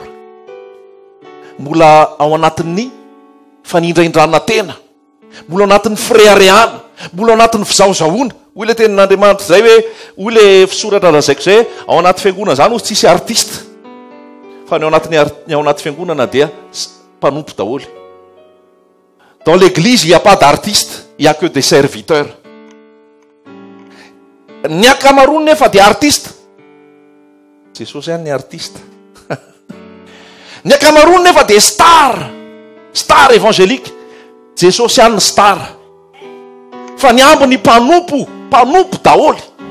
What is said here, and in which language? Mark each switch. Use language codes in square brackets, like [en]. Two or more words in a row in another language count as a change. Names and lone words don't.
[mg] Mbola ao anatin'ny fanindraindrana tena. Mbola ao anatin'ny firehetana. Mbola ao anatin'ny fizaozaona. Hoy le tenin'Andriamanitra zay hoe, hoy le fisoratra lazaiko zay, ao anaty fiangonana zany ho tsisy artiste. Fa ny ao anaty fiangonana dia mpanompo daholy. [fr] Dans l'église, il n'y a pas d'artiste, il n'y a que des serviteurs. [mg] Ny akamarony nefa dia artiste. Jesosy ihany ny artiste. Ny akamarony nefa dia [fr] star évangélique. [mg] Jesosy ihany ny star. Fa ny ambiny mpanompo daholy.